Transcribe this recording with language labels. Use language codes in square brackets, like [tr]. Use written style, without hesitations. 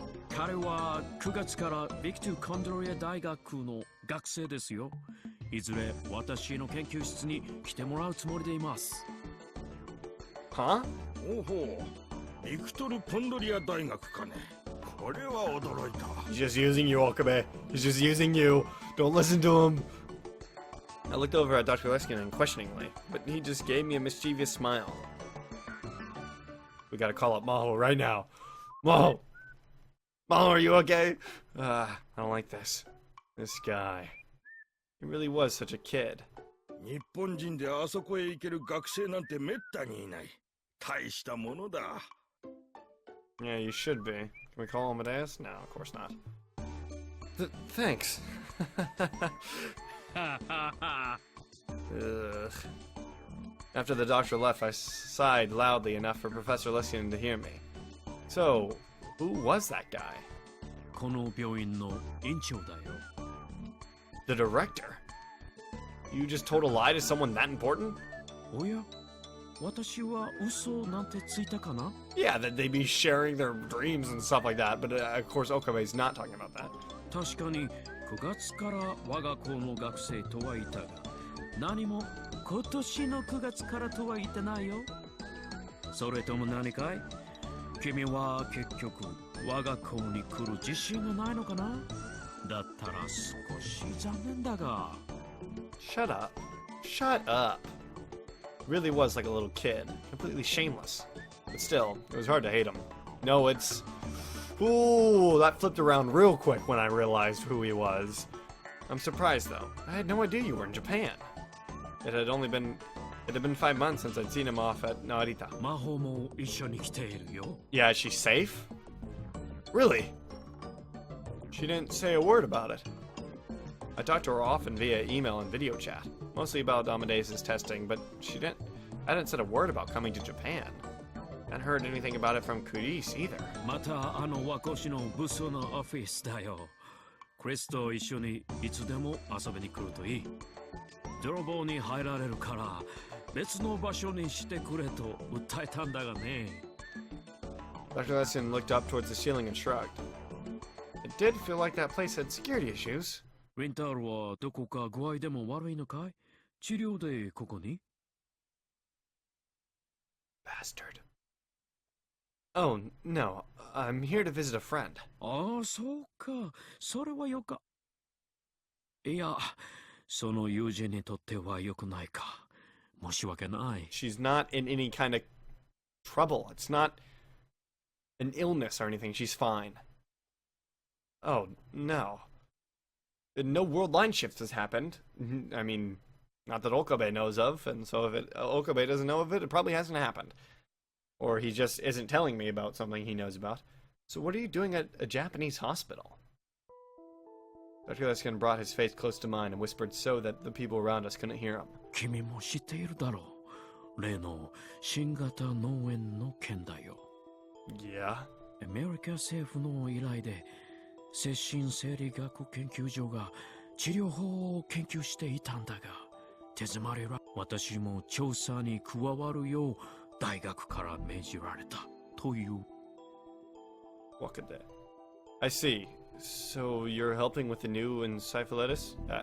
[ja] 彼は9月からビクトゥコンドリア大学の学生ですよ。いずれ私の研究室に来てもらうつもりでいます。 [en] Huh? [ja] おほう、ビクトル・コンドリア大学かね。これは驚いた。 [en] He's just using you, Okabe. He's just using you. Don't listen to him. I looked over at Dr. Leskinen questioningly, but he just gave me a mischievous smile. We gotta call up Maho right now. Maho! Maho, are you okay? I don't like this. This guy. He really was such a kid. [ja] 日本人であそこへ行ける学生なんてめったにいない。大したものだ。 [en] Yeah, you should be. Can we call Amadeus? No, of course not. Thanks. Ugh. After the doctor left, I sighed loudly enough for Professor Lessing to hear me. So, who was that guy? [ja] この病院の院長だよ。 [en] The director? You just told a lie to someone that important? [ja] おや、私は嘘なんてついたかな? [en] Yeah, that they'd be sharing their dreams and stuff like that, but of course Okabe's not talking about that. [ja] 確かに9月から我が校の学生とは言ったが、何も今年の9月からとは言ってないよ。それとも何かい？君は結局我が校に来る自信がないのかな？だったら少し残念だが。 [en] Shut up. Shut up. Really was like a little kid. Completely shameless. But still, it was hard to hate him. No, it's... Ooh, that flipped around real quick when I realized who he was. I'm surprised, though. I had no idea you were in Japan. It had been 5 months since I'd seen him off at Narita. [ja] 魔法も一緒に来ているよ。 [en] Yeah, is she safe? Really? She didn't say a word about it. I talked to her often via email and video chat, mostly about Amadeus' testing, but I hadn't said a word about coming to Japan. I hadn't heard anything about it from Kuris either. [ja] またあの和光市の部署のオフィスだよ。クリスと一緒にいつでも遊びに来るといい。泥棒に入られるから別の場所にしてくれと訴えたんだがね。 [en] Dr. Lesson looked up towards the ceiling and shrugged. It did feel like that place had security issues. [ja] リンタールはどこか具合でも悪いのかい？治療でここに？ [en] Bastard. Oh, no. I'm here to visit a friend. [ja] ああ、そうか。それはよか。いや、その友人にとっては良くないか。申し訳ない。 [en] She's not in any kind of trouble. It's not an illness or anything. She's fine. Oh, no. No world line shift has happened. I mean, not that Okabe knows of, and so if Okabe doesn't know of it, it probably hasn't happened. Or he just isn't telling me about something he knows about. So what are you doing at a Japanese hospital? Dr. Leskin brought his face close to mine and whispered so that the people around us couldn't hear him. [ja] 君も知っているだろう。例の新型脳炎の件だよ。 [en] Yeah? [ja] アメリカ政府の依頼で精神生理学研究所が治療法を研究していたんだが、手詰まりは私も調査に加わるよう大学から命じられたという。 [en] What could that? I see. So you're helping with the new encephalitis?